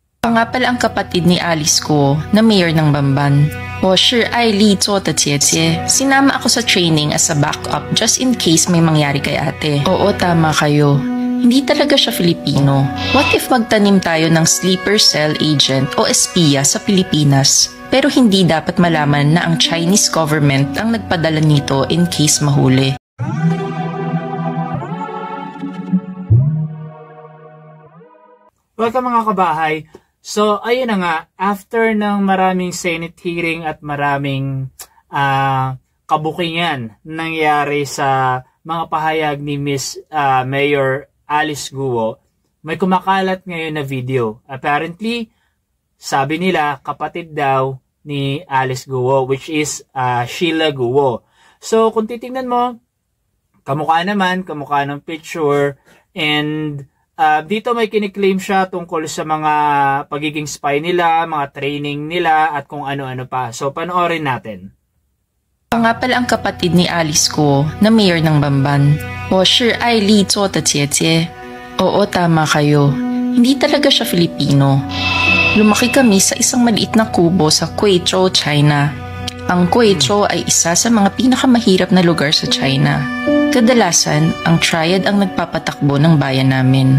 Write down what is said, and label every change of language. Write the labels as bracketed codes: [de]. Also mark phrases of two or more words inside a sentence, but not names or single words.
[tl] Ako nga pala ang kapatid ni Alice ko na mayor ng Bamban. [zh] 我是爱丽做的姐姐. [tl] Sinama ako sa [en] training as a backup just in case [tl] may mangyari kay ate. Oo, tama kayo. Hindi talaga siya Filipino. [en] What if [tl] magtanim tayo ng sleeper cell agent o espiya sa Pilipinas? Pero hindi dapat malaman na ang [en] Chinese government [tl] ang nagpadala nito [en] in case [tl] mahuli. Welcome mga kabahay. So, ayun na nga, after ng maraming Senate hearing at maraming kabukingan nangyari sa mga pahayag ni Miss Mayor Alice Guo, may kumakalat ngayon na video. Apparently, sabi nila kapatid daw ni Alice Guo, [en] which is Sheila Guo. [tl] So, kung titingnan mo, kamukha ng picture, and dito may kiniklaim siya tungkol sa mga pagiging spy nila, mga training nila, at kung ano-ano pa. So, panoorin natin. Ako nga pala ang kapatid ni Alice ko na mayor ng Bamban. [zh] 我是爱丽做的姐姐. [tl] Oo, tama kayo. Hindi talaga siya Filipino. Lumaki kami sa isang maliit na kubo sa Guizhou, China. Ang Guizhou ay isa sa mga pinakamahirap na lugar sa China. Kadalasan, ang triad ang nagpapatakbo ng bayan namin.